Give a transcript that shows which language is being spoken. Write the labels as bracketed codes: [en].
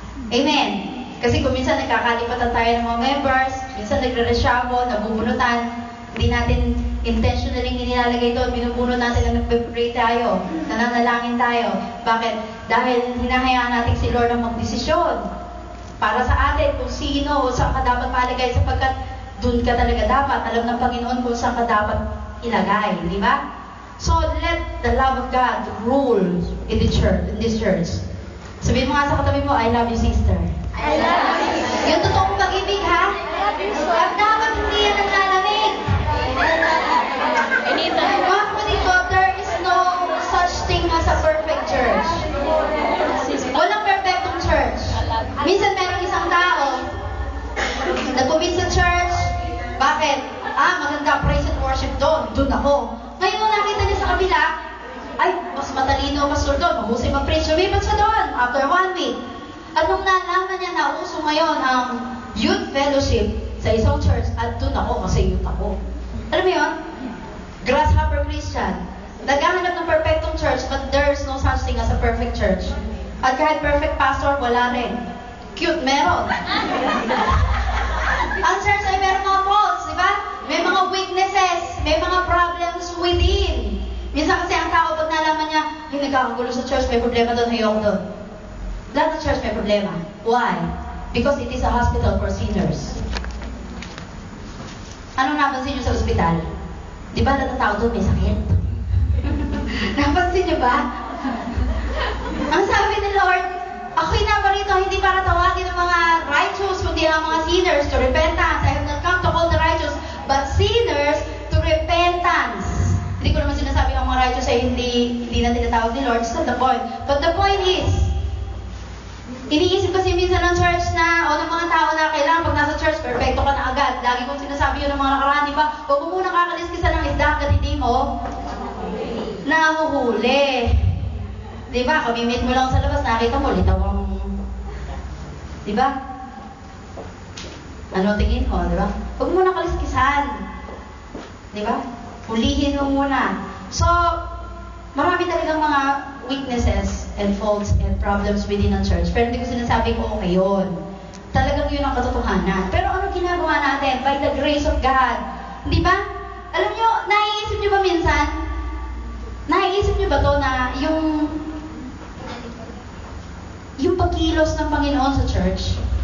[tl] Amen. Kasi kung minsan nagkakalipatan tayo ng mga members, minsan nagre-resyamo, nabubunutan, hindi natin intentionally nilalagay doon, binubunot natin na nagpe-pray tayo, nananalangin tayo. Bakit? Dahil hinahayaan natin si Lord ang magdesisyon para sa atin kung sino o saan ka dapat palagay sapagkat doon ka talaga dapat. Alam ng Panginoon kung saan ka dapat ilagay, di ba? [en] So, let the love of God rule in the church, in this church. [tl] Sabihin mo nga sa katabi mo, [en] I love you, sister. I love you. [tl] Yung totoong pag-ibig, ha? At dapat hindi yan naglalamig. Mga kapatid ko, [en] there is no such thing as a perfect church. [tl] Walang perfectong church. Minsan merong isang tao, nag-commit sa church, bakit? Maganda praise and worship doon. Doon ako. Ngayon nung nakita niya sa kabila, ay, mas matalino pastor doon, mahusay mag-preach. Lumipat siya doon after 1 week. At nung nalaman niya na uso ngayon ang youth fellowship sa isang church, at doon ako kasi youth ako. Alam mo yun? Grasshopper Christian. Naghahanap ng perfectong church, [en] but there's no such thing as a perfect church. [tl] At kahit perfect pastor, wala rin. Cute, meron. Ang church ay meron mga faults, di ba? May mga weaknesses, may mga problems within. Minsan kasi ang tao, pag nalaman niya, ay, nagkakagulo sa church, may problema doon, ayoko doon. Lahat ng church may problema. Why? [en] Because it is a hospital for sinners. [tl] Ano napansin niyo sa ospital? Di ba lahat ng tao doon may sakit? Napansin niyo ba? Ang sabi ni Lord, ako'y naparito hindi para tawagin ng mga righteous, kundi ang mga sinners to repentance. [en] I have not come to call the righteous, but sinners to repentance. [tl] Hindi ko naman sinasabi ang mga righteous ay hindi na tinatawag ni Lord. [en] It's not the point. But the point is, [tl] iniisip kasi minsan ng church na, o ng mga tao na kailangan pag nasa church, perfecto ka na agad. Lagi kong sinasabi yun ng mga nakaraan, di ba? Huwag mo muna kakaliskisan ng isda hanggat hindi mo nahuhuli. Di ba? Kamimit mo lang sa labas, nakita mo, litaw ang... Di ba? Ano tingin mo, di ba? Huwag mo na kaliskisan. Di ba? Hulihin mo muna. [en] So, [tl] marami talagang mga [en] weaknesses and faults and problems within the church. [tl] Pero hindi ko sinasabing okay yun. Talagang yun ang katotohanan. Pero ano ginagawa natin? [en] By the grace of God. [tl] Di ba? Alam nyo, naiisip nyo ba minsan? Naiisip nyo ba to na yung pagkilos ng Panginoon sa church?